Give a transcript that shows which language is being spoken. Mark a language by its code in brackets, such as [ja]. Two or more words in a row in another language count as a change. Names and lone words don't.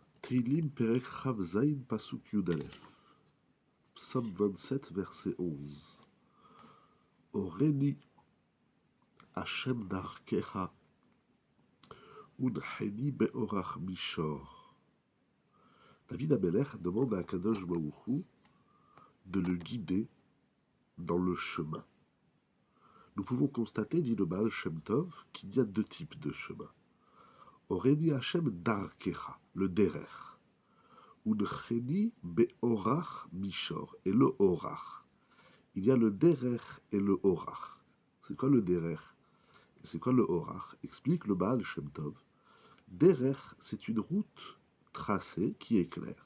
[he] תהילים פרק כ"ז פסוק י"א. [fr] Psaume 27, verset 11. [he] הורני השם דרכך ונחני בארח מישור. [fr] David Amelech demande à [he] קדוש ברוך הוא [fr] de le guider dans le chemin. Nous pouvons constater, dit le Baal Shem Tov, qu'il y a deux types de chemins. [he] הורני השם דרכך, [fr] le derer. [he] ונחני בארח מישור, [fr] et le orach. Il y a le derer et le orach. C'est quoi le derer et c'est quoi le orach? Explique le Baal Shem Tov. Derer, c'est une route tracée qui est claire.